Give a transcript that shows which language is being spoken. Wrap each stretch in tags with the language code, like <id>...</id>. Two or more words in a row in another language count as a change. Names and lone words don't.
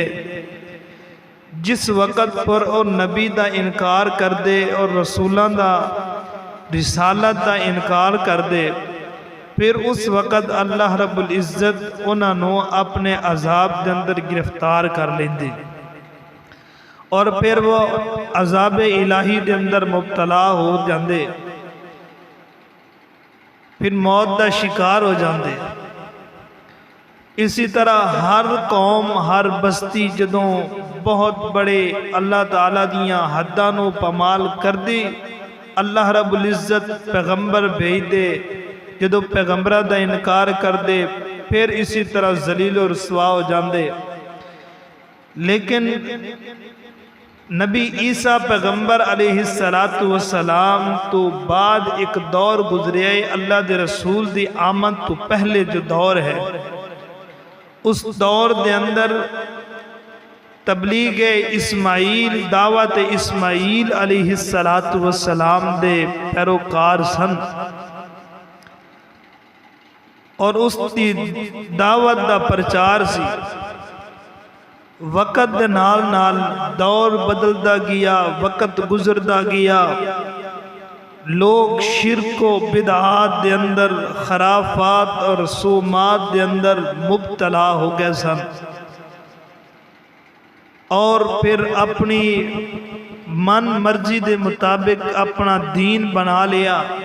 <pa>جس وقت پر اور نبی دا انکار کر دے اور رسولان دا رسالت دا انکار کر دے، پھر اس وقت اللہ رب العزت انہاں نو اپنے عذاب دے اندر گرفتار کر لیندے، اور پھر وہ عذاب الہی دے اندر مبتلا ہو جاندے۔ پھر موت دا شکار ہو جاندے۔ اسی طرح ہر قوم ہر بستی جدوں بہت بڑے اللہ تعالیٰ دیاں حداں نو پامال کر دی، اللہ رب العزت پیغمبر بھیج دے، جدوں پیغمبرہ دا انکار کر دے پھر اسی طرح ذلیل و رسوا ہو جاندے۔ لیکن نبی عیسیٰ پیغمبر</pa> <ar>علیہ السلام</ar> <pa>تو بعد ایک دور گزریا ہے، اللہ دے رسول دی آمد تو پہلے جو دور ہے، اس دور دے اندر تبلیغ اسماعیل، دعوت اسماعیل</pa> <ar>علیہ السلام</ar> <pa>دے پیروکار سن، اور اس دی دعوت دا پرچار سی۔ وقت دے نال نال دور بدلدا گیا، وقت گزردا گیا، لوگ شرک و بدعات دے اندر، خرافات اور رسومات دے اندر مبتلا ہو گئے سن، اور پھر اپنی من مرضی دے مطابق اپنا دین بنا لیا۔</pa>